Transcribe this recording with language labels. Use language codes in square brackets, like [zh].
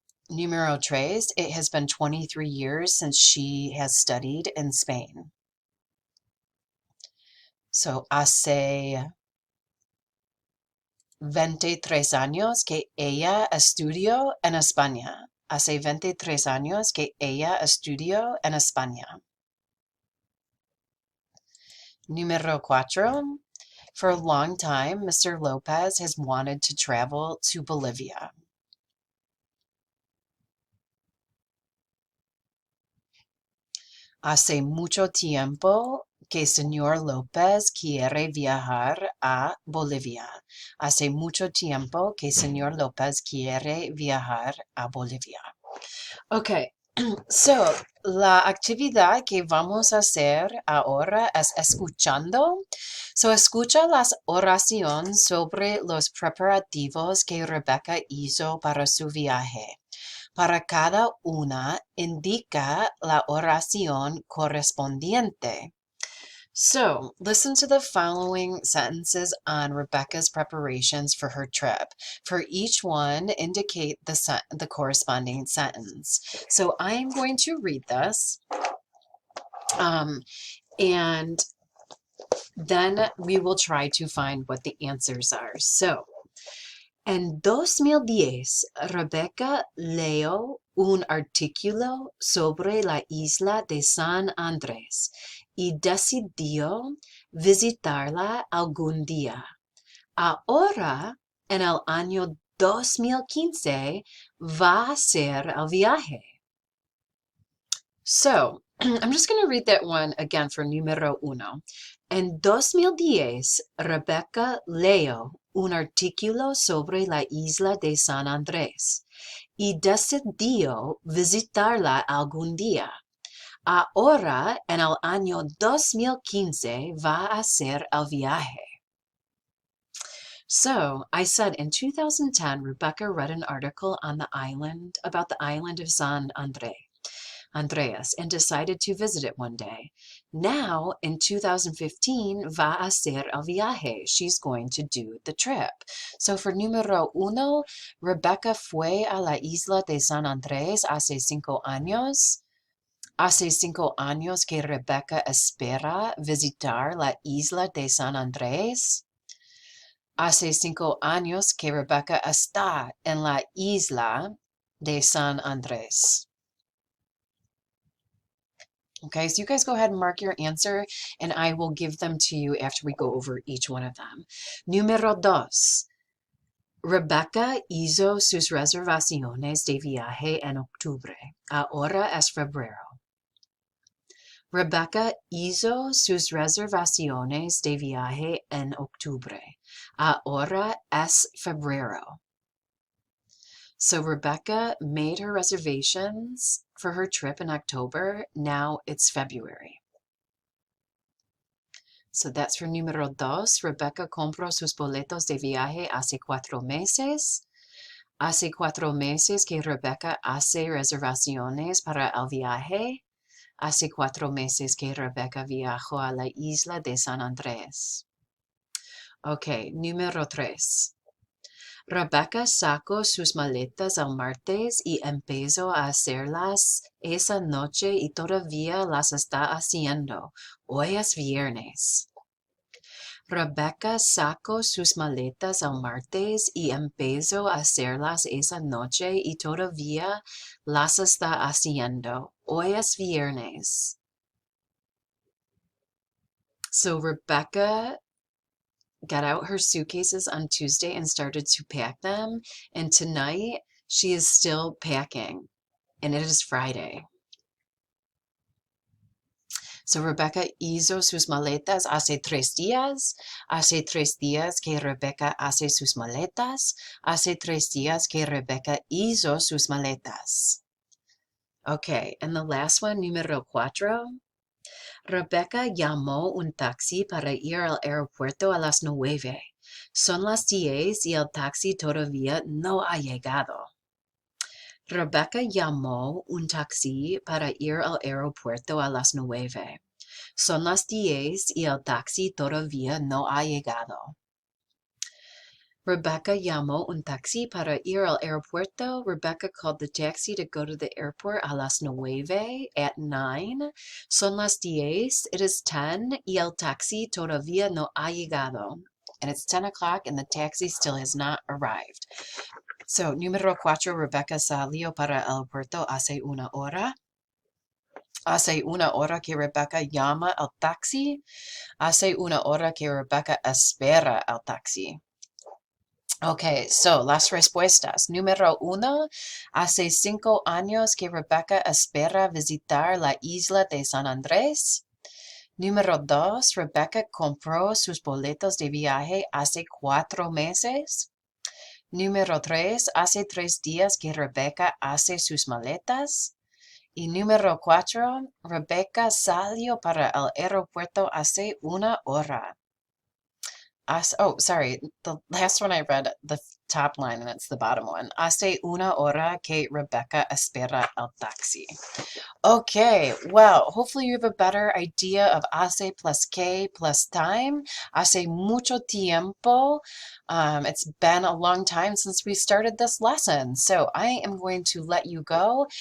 [es] Numero tres, [en] it has been 23 years since she has studied in Spain. [es] So hace 23 años que ella estudió en España. Hace 23 años que ella estudió en España. Número cuatro. [en] For a long time, Mr. Lopez has wanted to travel to Bolivia. [es] Hace mucho tiempo que señor López quiere viajar a Bolivia. Hace mucho tiempo que señor López quiere viajar a Bolivia. Okay, so la actividad que vamos a hacer ahora es escuchando. So escucha las oraciones sobre los preparativos que Rebecca hizo para su viaje. Para cada una indica la oración correspondiente. [en] So, listen to the following sentences on Rebecca's preparations for her trip. For each one, indicate the corresponding sentence. So, I'm going to read this, and then we will try to find what the answers are. [es] So, en 2010, Rebecca leyó un artículo sobre la isla de San Andrés y decidió visitarla algún día. Ahora, en el año 2015, va a hacer el viaje. [en] So, I'm just going to read that one again for [es] número uno. En 2010, Rebecca leyó un artículo sobre la isla de San Andrés y decidió visitarla algún día. Ahora, en el año 2015, va a hacer el viaje. [en] So, I said in 2010, Rebecca read an article on the island, about the island of San Andreas, and decided to visit it one day. Now, in 2015, [es] va a hacer el viaje. [en] She's going to do the trip. [es] So for número uno, Rebecca fue a la isla de San Andrés hace 5 años. Hace 5 años que Rebecca espera visitar la isla de San Andrés. Hace 5 años que Rebecca está en la isla de San Andrés. [en] Okay, so you guys go ahead and mark your answer, and I will give them to you after we go over each one of them. [es] Número dos. Rebecca hizo sus reservaciones de viaje en octubre. Ahora es febrero. Rebecca hizo sus reservaciones de viaje en octubre. Ahora es febrero. [en] So Rebecca made her reservations for her trip in October. Now it's February. So that's for [es] número dos. Rebecca compró sus boletos de viaje hace 4 meses. Hace 4 meses que Rebecca hace reservaciones para el viaje. Hace 4 meses que Rebecca viajó a la isla de San Andrés. Ok, número tres. Rebecca sacó sus maletas el martes y empezó a hacerlas esa noche y todavía las está haciendo. Hoy es viernes. Rebecca sacó sus maletas el martes y empezó a hacerlas esa noche y todavía las está haciendo. Hoy es viernes. [en] So Rebecca got out her suitcases on Tuesday and started to pack them. And tonight she is still packing. And it is Friday. [es] So Rebecca hizo sus maletas hace 3 días. Hace 3 días que Rebecca hace sus maletas. Hace 3 días que Rebecca hizo sus maletas. Okay, and the last one, número 4. Rebecca llamó un taxi para ir al aeropuerto a las 9. Son las 10 y el taxi todavía no ha llegado. Rebecca llamó un taxi para ir al aeropuerto a las 9. Son las 10 y el taxi todavía no ha llegado. Rebecca llamó un taxi para ir al aeropuerto. [en] Rebecca called the taxi to go to the airport [es] a las 9 [en] at 9. [es] Son las 10. [en] It is 10 [es] y el taxi todavía no ha llegado. [en] And it's 10 o'clock and the taxi still has not arrived. [es] So, número 4, Rebecca salió para el aeropuerto hace 1 hora. Hace 1 hora que Rebecca llama al taxi. Hace 1 hora que Rebecca espera al taxi. Ok, so las respuestas. Número 1, hace 5 años que Rebecca espera visitar la isla de San Andrés. Número 2, Rebecca compró sus boletos de viaje hace 4 meses. Número 3, hace 3 días que Rebecca hace sus maletas. Y número 4, Rebecca salió para el aeropuerto hace 1 hora. [en] Sorry. The last one I read, the top line, and it's the bottom one. [es] Hace 1 hora que Rebecca espera el taxi. [en] Okay, well, hopefully you have a better idea of hace plus que plus time. [es] Hace mucho tiempo. [en] It's been a long time since we started this lesson. So I am going to let you go.